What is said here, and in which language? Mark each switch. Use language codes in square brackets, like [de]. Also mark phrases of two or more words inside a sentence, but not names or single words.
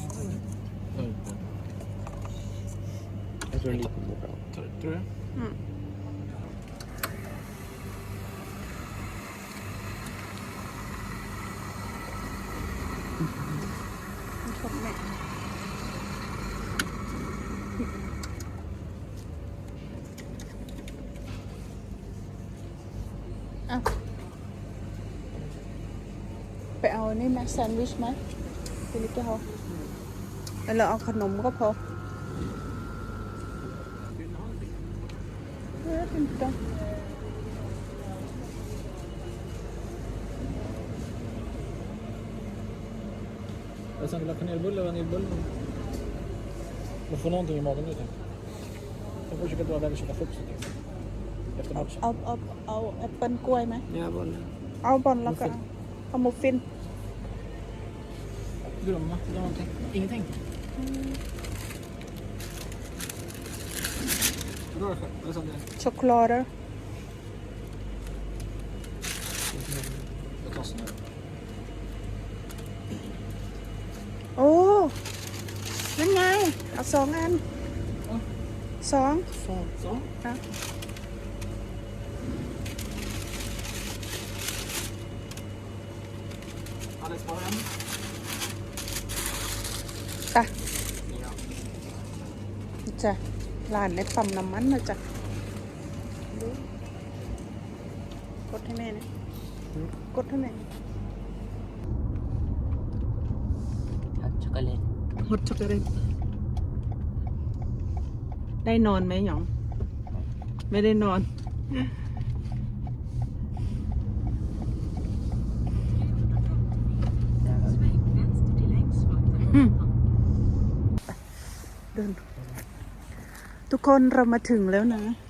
[sv] Jag tror det är lite bra. Tror du? Mm. Kom med. À. [th] ไปเอานี่ไหมแซนด์วิชไหมพี่ลิกจะเอาแล้วเราเอาขนมก็พอเป็นตัว [sv] Jag sen vill ha kanelbulle och vaniljbulle. Man får någonting i magen nu tänker jag. Jag får försöka dra iväg och köpa frukt så tänker jag. Efter matchen. [th] เอาแอปเปิ้ลกล้วยไหม [sv] Ja, bollen. [th] เอาบอลแล้วก็เอามุฟฟิน [sv] Glömma någonting. Ingenting. Dra det själv. Eller sånt där. [th] ช็อกโกแลต [sv] Jag tar sån här. [th] โอ้นั่นไงเอาสองอันสอง [sv] Så. [th] ค่ะ [sv] Alex har en. [th] จ้ะจ้ะร้านในปั๊มน้ำมันนะจ๊ะดูกดให้แม่นะกดให้แม่ [en] Hot chocolate. hot chocolate [th] ได้นอนไหมหยอง ไม่ได้นอน เดินทุกคนเรามาถึงแล้วนะ